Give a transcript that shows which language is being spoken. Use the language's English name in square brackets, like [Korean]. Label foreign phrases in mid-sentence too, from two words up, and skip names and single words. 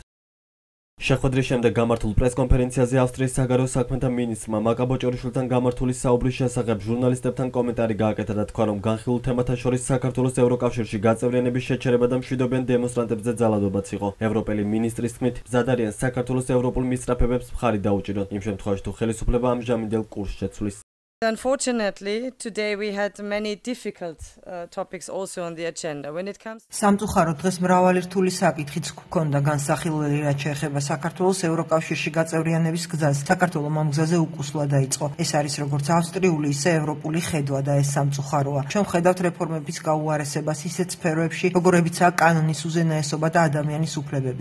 [Georgian] შეხვედრის შემდეგ გამართულ პრესკონფერენციაზე ავსტრიის საგარეო საქმეთა მინისტრმა მაკა ბოჭორიშვილთან გამართული საუბრის შესახებ ჟურნალისტებთან კომენტარი გააკეთა და თქვა, რომ განხილულ თემათა შორის საქართველოს ევროკავშირში გაწევრიანების შეჩერება და მშვიდობიან დემონსტრანტებზე ძალადობაც იყო. ევროპელი მინისტრის თქმით, მზად არიან საქართველოს ევროპულ მისწრაფებებს მხარი დაუჭირონ, იმ შემთხვევაში თუ ხელისუფლება ამჟამინდელ კურსს შეცვლის. [English] Unfortunately, today we had many difficult topics also on the agenda. When it comes [Georgian] სამწუხაროდ დღეს მრავალი რთული საკითხიც გვქონდა განსახილველი, რაც შეეხება საქართველოს ევროკავშირში გაწევრიანების გზას. საქართველოს ამ გზაზე უკუსლა დაიწყო. ეს არის როგორც ავსტრიული, ისე ევროპული ხედვა და ეს სამწუხაროა. ჩვენ ვხედავთ რეფორმების გაუარესებას ისეთ სფეროებში, როგორებიცაა კანონის უზენაესობა და ადამიანის უფლებები.